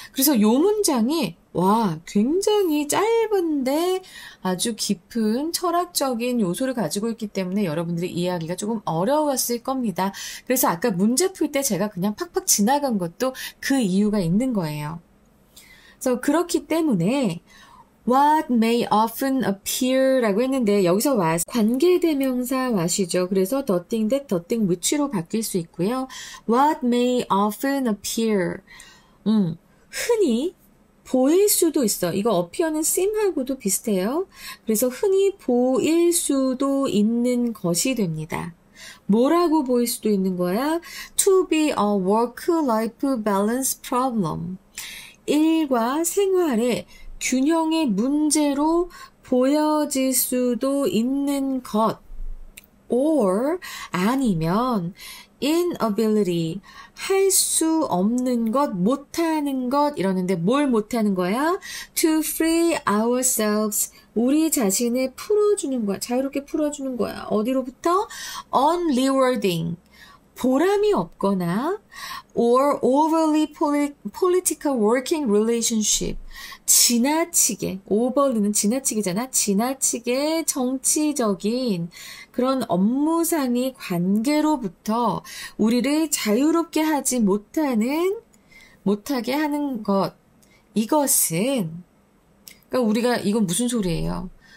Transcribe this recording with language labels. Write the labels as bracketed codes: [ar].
[ko] 그래서 요 문장이 굉장히 짧은데 아주 깊은 철학적인 요소를 가지고 있기 때문에 여러분들이 이해하기가 조금 어려웠을 겁니다. 그래서 아까 문제 풀 때 제가 그냥 팍팍 지나간 것도 그 이유가 있는 거예요. 그래서 그렇기 때문에 what may often appear 라고 했는데 여기서 was 관계대명사 what이죠. [en] 그래서 the thing that, the thing which로 바뀔 수 있고요. what may often appear 흔히 [ko] 보일 수도 있어. 이거 appear는 seem하고도 비슷해요. 그래서 흔히 보일 수도 있는 것이 됩니다. 뭐라고 보일 수도 있는 거야? [en] To be a work-life balance problem. [ko] 일과 생활의 균형의 문제로 보여질 수도 있는 것. or 아니면 inability 할 수 없는 것, 못하는 것 이러는데 뭘 못하는 거야? To free ourselves 우리 자신을 풀어주는 거야. 자유롭게 풀어주는 거야. 어디로부터? [en] unrewarding 보람이 없거나 or overly political working relationship 지나치게 overly는 지나치게잖아. [ko] 지나치게 정치적인 그런 업무상의 관계로부터 우리를 자유롭게 하지 못하게 하는 것. 이것은 그러니까 우리가 이건 무슨 소리예요?